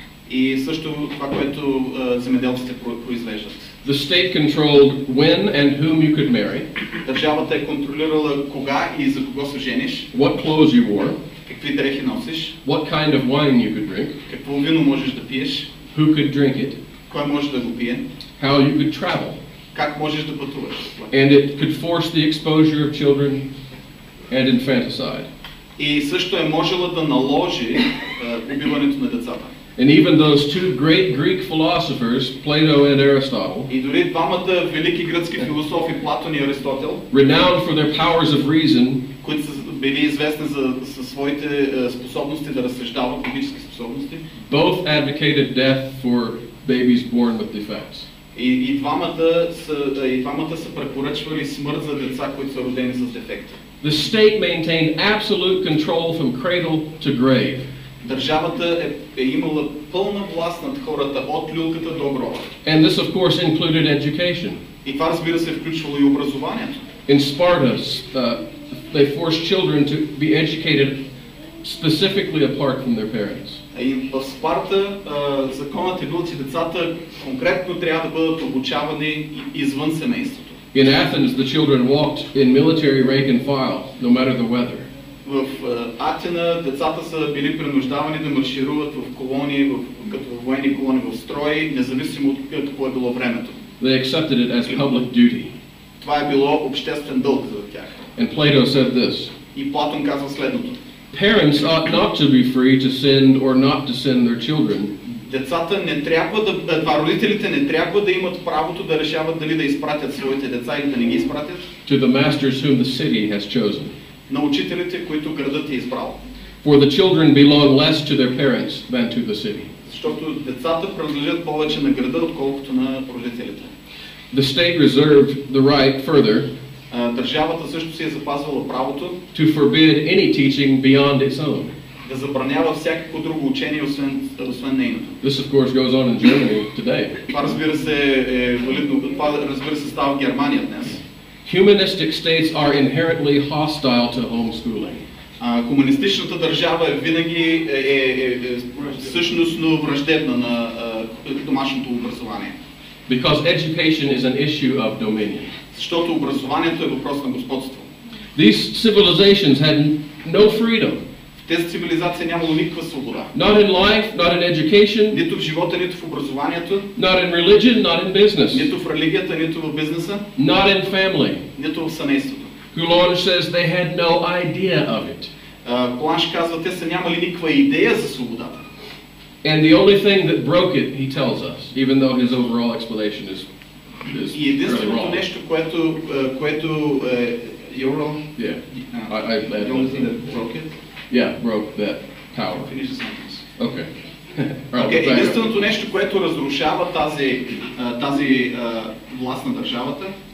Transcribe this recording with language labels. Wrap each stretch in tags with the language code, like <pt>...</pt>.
<bg>И също това, което земеделците произвеждат.</bg> <en>The state controlled when and whom you could marry.</en> <bg>Държавата е контролирала кога и за кого се жениш.</bg> <en>What clothes you wore.</en> <bg>Какви дрехи носиш.</bg> <en>What kind of wine you could drink.</en> <bg>Какво вино можеш да пиеш.</bg> <en>Who could drink it.</en> <bg>Кой може да го пие.</bg> <en>How you could travel.</en> <bg>Как можеш да пътуваш.</bg> <en>And it could force the exposure of children and infanticide.</en> <bg>И също е можела да наложи убиването на децата.</bg> <en>And even those two great Greek philosophers, Plato and Aristotle,</en> <bg>и дори двамата велики гръцки философи, Платон и Аристотел,</bg> <en>renowned for their powers of reason,</en> <bg>които са били известни за своите способности да разсъждават, логически способности,</bg> <en>both advocated death for babies born with defects.</en> <bg>И двамата са препоръчвали смърт за деца, които са родени с дефекти.</bg> <en>The state maintained absolute control from cradle to grave.</en> <bg>Държавата е имала пълна власт над хората от люлката до гроба.</bg> <en>And this of course included education.</en> <bg>И това, разбира се, е включвало и образованието.</bg> <en>In Sparta, they forced children to be educated specifically apart from their parents.</en> <bg>И в Спарта законът е бил, че децата конкретно трябва да бъдат обучавани извън семейството.</bg> <en>In Athens, the children walked in military rank and file, no matter the weather.</en> <bg>В Атина децата са били принуждавани да маршируват в колони, като в военни колони в строй, независимо от какво е било времето.</bg> <en>They accepted it as public duty.</en> <bg>Това е било обществен дълг за тях.</bg> <en>And Plato said this.</en> <bg>И Платон казва следното.</bg> <en>Parents ought not to be free to send or not to send their children.</en> <bg>Децата не трябва родителите не трябва да имат правото да решават дали да изпратят своите деца или да не ги изпратят.</bg> <en>To the masters whom the city has chosen.</en> <bg>На учителите, които градът е избрал.</bg> <en>For the children belong less to their parents than to the city.</en> <bg>Защото децата принадлежат повече на града, отколкото на родителите.</bg> <en>The state reserved the right further.</en> <bg>Държавата също си е запазвала правото</bg> <en>to forbid any teaching beyond its own.</en> <bg>Да забранява всякакво друго учение, освен нейното.</bg> <en>This of course goes on in Germany today.</en> <bg>Това, разбира се, е валидно. Това, разбира се, става в Германия днес.</bg> <en>Humanistic states are inherently hostile to homeschooling.</en> <bg>Комунистичната държава е винаги същностно враждебна на домашното образование.</bg> <en>Because education is an issue of dominion.</en> <bg>Защото образованието е въпрос на господство.</bg> <en>These civilizations had no freedom.</en> <bg>В тези цивилизации нямало никаква свобода.</bg> <en>Not in life, not in education.</en> <bg>Нито в живота, нито в образованието.</bg> <en>Not in religion, not in business.</en> <bg>Нито в религията, нито в бизнеса.</bg> <en>Not in family.</en> <bg>Нито в семейството.</bg> <en>Coulon says they had no idea of it.</en> <bg>Коланш казва, те са нямали никаква идея за свободата.</bg> <en>And the only thing that broke it, he tells us, even though his overall explanation is</en> <bg>и единственото нещо, което Юндола,</bg> <en>the only thing that broke it, broke that power. Finish the sentence. Okay.</en> <bg>Единственото нещо, което разрушава тази власт на държавата,</bg>